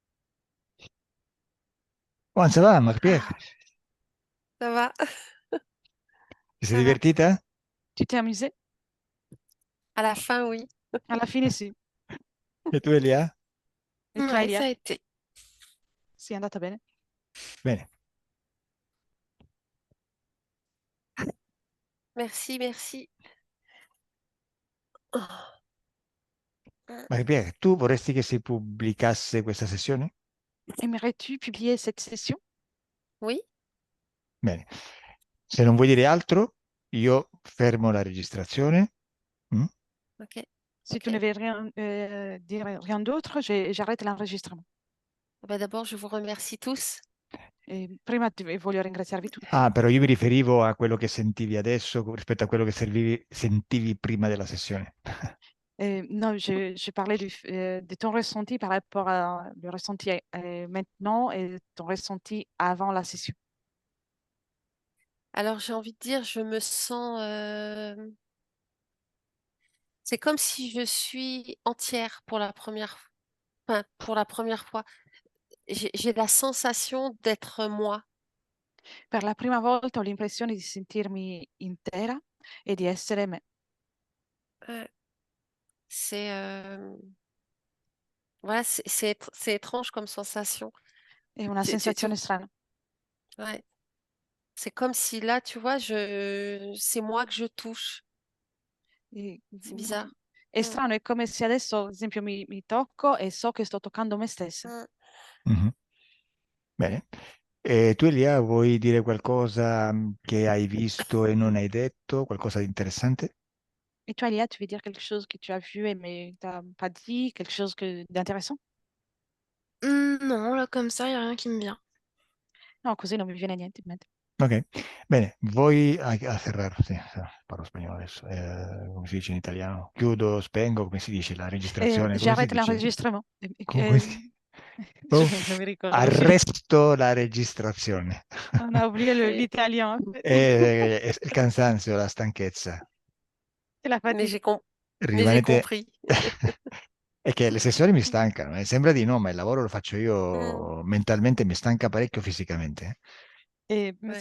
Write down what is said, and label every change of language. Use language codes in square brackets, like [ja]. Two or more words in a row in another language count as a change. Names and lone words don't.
[fr] Oh, ça va, Marc-Pierre? Ça va? [it] Ti sei [fr] Ça va. [it] divertita? [fr] Tu t'es amusé? À la fin, oui. [it] Alla fine sì. E tu, Elia? E tu, [fr] Ouais, [it] Elia? [fr] ça a été. [it] Sì, è andata bene. Bene. [fr] Merci, merci. Oh. [it] Ma Pierre, tu vorresti che si pubblicasse questa sessione? [fr] Aimerais-tu publier cette session? Oui, [it] Bene. Se non vuoi dire altro, io fermo la registrazione. Mm? [fr] ok. Si tu Ok. ne veux rien, dire rien d'autre, j'arrête l'enregistrement. Ben, d'abord, je vous remercie tous. [it] E prima voglio ringraziarvi tutti. Ah, però io mi riferivo a quello che sentivi adesso rispetto a quello che sentivi prima della sessione. [fr] Non, je parlais de ton ressenti par rapport à le ressenti maintenant et ton ressenti avant la session. Alors, j'ai envie de dire, je me sens... C'est comme si je suis entière pour la première fois. Enfin, pour la première fois. J'ai la sensation d'être moi. Per la prima volta ho l'impressione di sentirmi intera e di essere me. Ouais. C'est voilà, c'est étrange comme sensation. [it] È una sensazione strana. [fr] Ouais. C'est comme si là, tu vois, c'est moi que je touche. E- C'est bizarre. [it] È Mm. strano, è come se adesso, ad esempio, mi tocco e so che sto toccando me stessa. Mm. Mhm. Bene. E tu, Elia, vuoi dire qualcosa che hai visto e non hai detto? Qualcosa di interessante? [fr] Et toi, Léa, tu veux dire quelque chose que tu as vu et mais tu n'as pas dit, quelque chose d'intéressant? Non, là, comme ça, il n'y a rien qui me vient. [it] No, così non mi viene niente in mente. Ok, bene, [es] voi a cerrar, [it] sì, parlo spagnolo adesso, come si dice in italiano? Chiudo, spengo, come si dice la registrazione? Come si [fr] J'arrête [it] dice? [fr] l'enregistrement. [it] Come si... [fr] Je Oh, [it] non mi ricordo più. arresto la registrazione. [fr] On a oublié Oui. l'italien. [it] È il cansanzio, la stanchezza. [fr] C'est la Mais fatigue. mais j'ai [it] Rimanete... [fr] compris. [it] È che le sessioni mi stancano, sembra di no, ma il lavoro lo faccio Mm. io mentalmente, mi stanca parecchio fisicamente. [fr] Et ça